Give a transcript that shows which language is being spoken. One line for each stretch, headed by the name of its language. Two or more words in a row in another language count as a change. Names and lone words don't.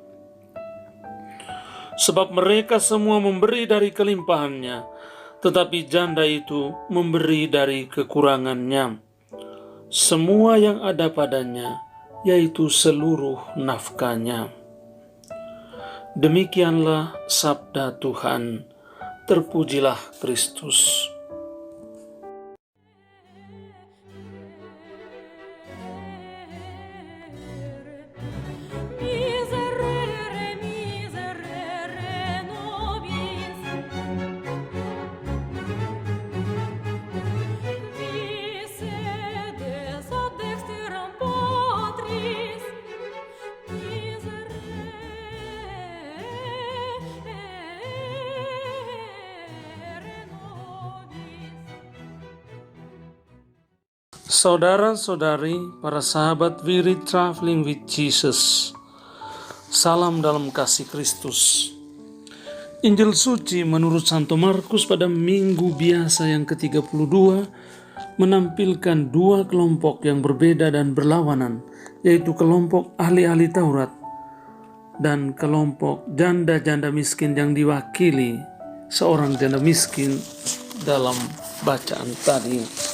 Indonesian: Sebab mereka semua memberi dari kelimpahannya, tetapi janda itu memberi dari kekurangannya, semua yang ada padanya, yaitu seluruh nafkahnya." Demikianlah sabda Tuhan. Terpujilah Kristus.
Latin: Miserere, miserere nobis. Vi sedes ad dexteram Patris. Miserere nobis.
Indonesian: Saudara-saudari, para sahabat Wirid Traveling with Jesus, salam dalam kasih Kristus. Injil suci menurut Santo Markus pada minggu biasa yang ke-32 menampilkan 2 kelompok yang berbeda dan berlawanan, yaitu kelompok ahli-ahli Taurat dan kelompok janda-janda miskin yang diwakili seorang janda miskin dalam bacaan tadi.